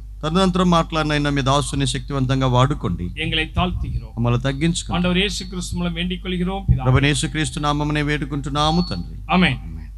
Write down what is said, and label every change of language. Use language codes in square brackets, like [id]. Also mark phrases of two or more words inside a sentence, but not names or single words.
[te] తదనంతరం మాట్లాడినైనా మీ దాసుని శక్తివంతంగా వాడుకోండి. [ta] எங்களை தாழ்த்துகிறோம், [te] మమ్మల్ని తగ్గించుకోండి. [ta] ஆண்டவர் இயேசு கிறிஸ்து மூலம் வேண்டிக் கொள்கிறோம் பிதாவே. [te] ప్రభువైన యేసుక్రీస్తు నామమునే వేడుకుంటున్నాము తండ్రి. [ta] ஆமென்.